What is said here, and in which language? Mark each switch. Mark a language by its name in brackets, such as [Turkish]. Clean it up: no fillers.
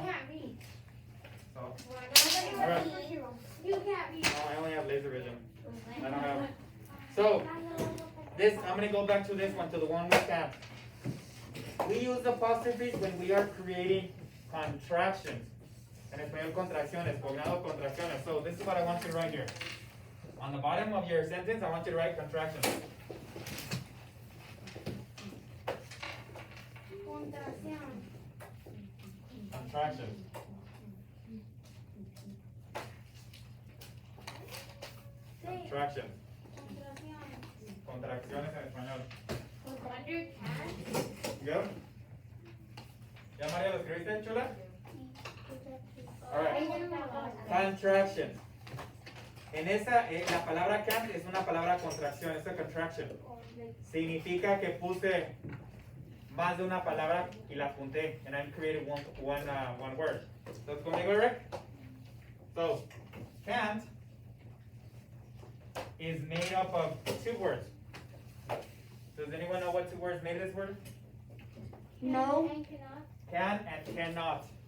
[English] can't read. So, Alright. You can't read. no, I only have laser vision. I don't have. So, this, I'm gonna go back to this one, to the one we can't. We use apostrophes when we are creating contractions. [Spanish] En español, contracciones, cognado contracciones. [English] So, this is what I want you to write here. On the bottom of your sentence, I want you to write contractions. [Spanish] Contracción. [English] Contractions. Contractions. [Spanish] Contracción. Contracciones en español. [English] Under can. ¿Go? [Spanish] ¿Ya María lo escribiste, chula? [English] Alright. Contraction. [Spanish] En esa, la palabra can't es una palabra contracción, es [English] a contraction. [Spanish] Significa que puse más de una palabra y la apunté, [English] and I created one word. [Spanish] So, conmigo, Rick? [English] So, can't is made up of two words. Does anyone know what two words made this word? No. And cannot. Can and cannot.